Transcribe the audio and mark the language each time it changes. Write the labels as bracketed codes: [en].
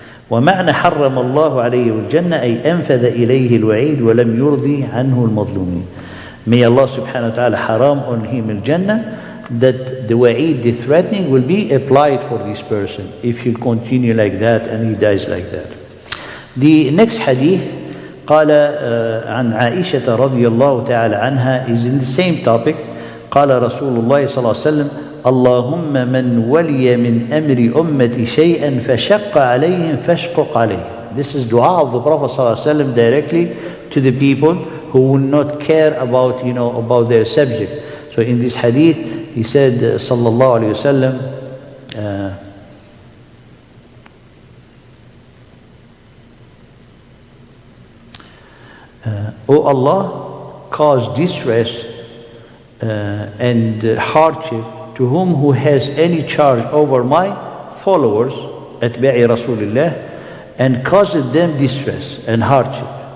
[ar] ومعنى حرم الله عليه الجنة أي أنفذ إليه الوعيد ولم يرضي عنه المظلومين. [en] May Allah subhanahu wa ta'ala haram on him al-Jannah, that the wa'id, the threatening, will be applied for this person if he'll continue like that and he dies like that. The next hadith, [ar] قال عن عائشة رضي الله تعالى عنها, [en] is in the same topic. [ar] قال رسول الله صلى الله عليه وسلم اللهم من ولي من أمر أمتي شيئا فشق عليهم فاشقق عليه. [en] This is dua of the Prophet صلى الله عليه وسلم directly to the people who will not care about, about their subject. So in this hadith, he said, sallallahu alayhi wasallam, O Allah, cause distress and hardship to who has any charge over my followers, atba'i Rasulullah, and causes them distress and hardship.